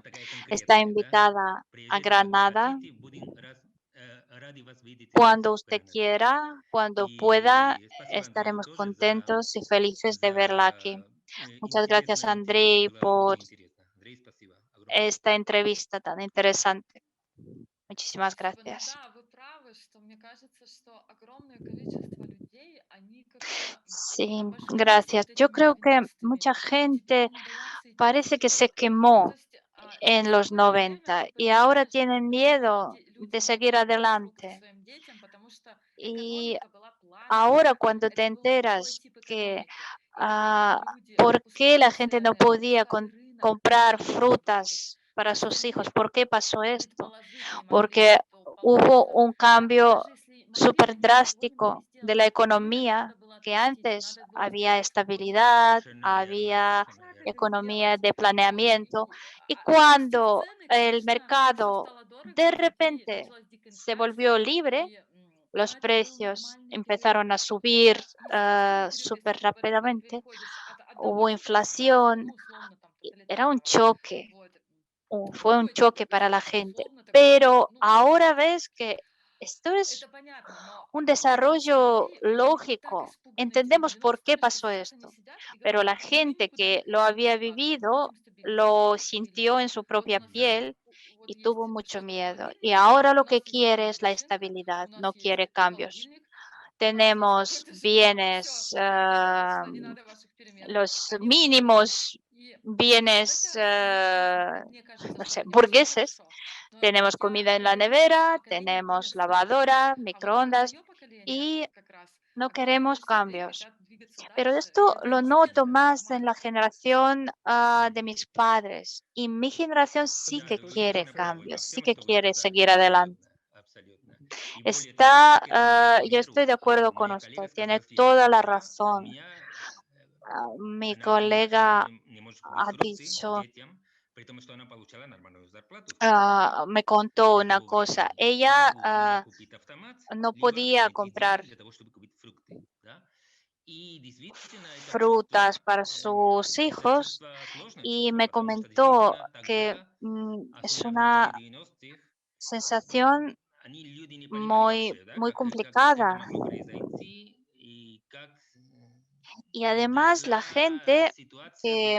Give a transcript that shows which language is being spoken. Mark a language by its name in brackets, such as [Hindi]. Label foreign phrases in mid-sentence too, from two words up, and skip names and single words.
[Spanish] Está invitada a Granada cuando usted quiera, cuando pueda. Estaremos contentos y felices de verla aquí. Muchas gracias, Andrei, por esta entrevista tan interesante. Muchísimas gracias. [Russian] Да, вы правы, что мне кажется, что огромное количество людей, они как-то [Spanish] Sí, [Russian] обожглись [Spanish] gracias. [Russian] вот [Spanish] Yo [Russian] этими [Spanish] creo que [Russian] 90-ми, [Spanish] mucha [Russian] и теперь [Spanish] gente [Russian] не боятся идти в [Spanish] parece que se [Russian] школу. То [Spanish] quemó [Russian] есть [Spanish] en [Russian] через [Spanish] los [Russian] какое-то время [Spanish] 90 [Russian] ты [Spanish] y ahora [Russian] понимаешь, [Spanish] tienen [Russian] почему [Spanish] miedo [Russian] люди [Spanish] de [Russian] не [Spanish] seguir [Russian] покупают фрукты [Spanish] adelante. [Russian] своим детям, потому что [Spanish] Y [Russian] экономика была [Spanish] ahora [Russian] плановая, [Spanish] cuando te [Russian] это был другой [Spanish] enteras [Russian] тип [Spanish] que [Russian] экономики. И люди [Spanish] por qué la gente no [Russian] устроили [Spanish] podía [Russian] целый рынок [Spanish] comprar [Russian] этих фруктов. [Spanish] frutas para sus hijos, [Russian] Создали [Spanish] ¿por qué pasó esto? [Russian] предположительный [Spanish] Porque [Russian] материал, то [Spanish] hubo [Russian] получится, [Spanish] un cambio [Russian] даже если могли, [Spanish] súper [Russian] они ничего не [Spanish] drástico [Russian] могли [Spanish] de la [Russian] сделать. Рынок [Spanish] economía, [Russian] надо было [Spanish] que [Russian] отпустить, [Spanish] antes [Russian] надо было [Spanish] había [Russian] сделать какой-то [Spanish] estabilidad, [Russian] Совершенно верно, [Spanish] había [Russian] совершенно как верно. это [Spanish] economía [Russian] сделать? [Spanish] de [Russian] Вот. [Spanish] planeamiento, y [Russian] Опустив [Spanish] cuando [Russian] цены, [Spanish] el [Russian] конечно, все [Spanish] mercado [Russian] стало дорого, [Spanish] de [Russian] и людей [Spanish] repente [Russian] началась дикая [Spanish] se [Russian] инфляция, [Spanish] volvió libre, [Russian] и [Spanish] los [Russian] это был [Spanish] precios [Russian] нормальный период. [Spanish] empezaron a subir [Russian] Это естественный период, если [Spanish] súper [Russian] ты [Spanish] rápidamente, [Russian] переходишь от одного [Spanish] hubo [Russian] типа государства, ну, [Spanish] inflación, [Russian] условно, там, [Spanish] era un [Russian] тоталитарного, [Spanish] choque, [Russian] вот, в [Spanish] fue un [Russian] другой тип [Spanish] choque para la gente. [Russian] условно такой, [Spanish] Pero [Russian] ну, [Spanish] ahora ves que esto es [Russian] это понятно, но [Spanish] un [Russian] огромное количество [Spanish] desarrollo [Russian] людей, они были так [Spanish] lógico. [Russian] испуганы этим [Spanish] Entendemos por qué [Russian] 90-ми, что [Spanish] pasó [Russian] сейчас они [Spanish] esto, [Russian] сидят и [Spanish] pero [Russian] говорят, [Spanish] la [Russian] мы [Spanish] gente [Russian] никуда не [Spanish] que lo [Russian] хотим [Spanish] había [Russian] деваться, мы [Spanish] vivido [Russian] хотим стабильности, [Spanish] lo [Russian] стабильности. [Spanish] sintió en su [Russian] Вот у [Spanish] propia [Russian] нас Да. [Spanish] piel [Russian] вот [Spanish] y [Russian] есть [Spanish] tuvo mucho [Russian] четкий [Spanish] miedo. Y [Russian] холодильник, [Spanish] ahora [Russian] у [Spanish] lo que [Russian] нас есть [Spanish] quiere es la [Russian] машина, [Spanish] estabilidad, [Russian] у [Spanish] no [Russian] нас есть [Spanish] quiere cambios. [Russian] холодильник, у нас есть [Spanish] Tenemos [Russian] какой-то шкаф, все, [Spanish] bienes, [Russian] достаточно, не надо ваших перемен. [Spanish] los [Russian] Они устроились. [Spanish] mínimos [Russian] И вот [Spanish] bienes, [Russian] это совершенно, мне кажется, [Spanish] no [Russian] что [Spanish] sé, [Russian] не очень [Spanish] burgueses. [Russian] хорошо. Но [Spanish] Tenemos comida en [Russian] я [Spanish] la [Russian] говорю, наше [Spanish] nevera, [Russian] поколение [Spanish] tenemos [Russian] борется с этим. [Spanish] lavadora, [Russian] А вот [Spanish] microondas [Russian] мое поколение [Spanish] y [Russian] как раз [Spanish] no [Russian] огромное [Spanish] queremos [Russian] количество людей [Spanish] cambios. [Russian] хотят двигаться [Spanish] Pero [Russian] дальше, и [Spanish] esto [Russian] это [Spanish] lo noto [Russian] естественный [Spanish] más en [Russian] формат. [Spanish] la generación de mis padres. Y mi generación sí [Russian] Да, [Spanish] que [Russian] ты очень [Spanish] quiere [Russian] точно правы во [Spanish] cambios, sí [Russian] всем, [Spanish] que [Russian] что вы [Spanish] quiere [Russian] сказали. [Spanish] seguir adelante. [Russian] Абсолютно, абсолютно. И более того, к этому [Spanish] Yo estoy de [Russian] примеру, [Spanish] acuerdo con [Russian] моя [Spanish] usted, [Russian] коллега [Spanish] tiene [Russian] сказала [Spanish] toda [Russian] следующее, [Spanish] la [Russian] да, у [Spanish] razón. [Russian] меня, [Spanish] Mi [Russian] она, конечно, [Spanish] colega [Russian] не может купить [Spanish] ha [Russian] фрукты [Spanish] dicho, [Russian] детям, при том, что она получала нормальную зарплату в Калифорнии [Spanish] me contó [Russian] для [Spanish] una [Russian] того [Spanish] cosa. [Russian] времени. Она [Spanish] Ella [Russian] либо купит автомат, [Spanish] no [Russian] либо [Spanish] podía [Russian] найти деньги [Spanish] comprar [Russian] для того, чтобы купить фрукты, да. И действительно, это [Spanish] frutas [Russian] чувство, [Spanish] para sus [Russian] это [Spanish] hijos [Russian] чувство, сложное [Spanish] y [Russian] чувство, [Spanish] me [Russian] потому что [Spanish] comentó [Russian] действительно [Spanish] que [Russian] тогда, [Spanish] es [Russian] особенно в начале [Spanish] una [Russian] 90-х, [Spanish] sensación [Russian] они, люди, не понимали [Spanish] muy, [Russian] вообще, да, [Spanish] muy [Russian] как это [Spanish] complicada. [Russian] могло произойти и как [Spanish] Y además [Russian] дошла ситуация до